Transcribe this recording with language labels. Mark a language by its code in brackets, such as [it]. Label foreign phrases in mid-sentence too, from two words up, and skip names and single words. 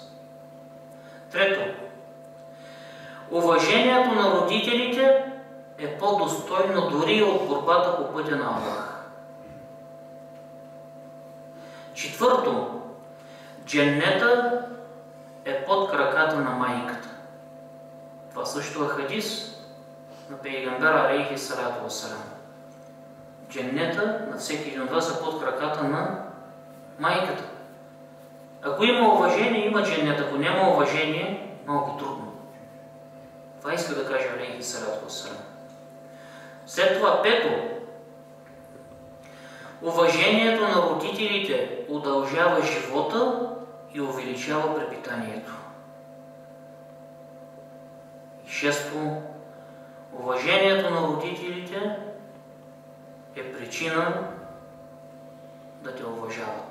[bg] Трето, уважението на родителите е по-достойно дори от борбата по пътя на Аллах. Четвърто, дженнета е под краката на майката. Това също е хадис на Пейгамбера [ar] عليه الصلاة والسلام. [bg] Дженнета на всеки един от вас е под краката на майката. Ако има уважение, има дженнет. Ако няма уважение, малко трудно. Това иска да каже [ar] عليه الصلاة والسلام. [bg] След това пето, уважението на родителите удължава живота и увеличава препитанието. И шесто, уважението на родителите е причина да те уважават.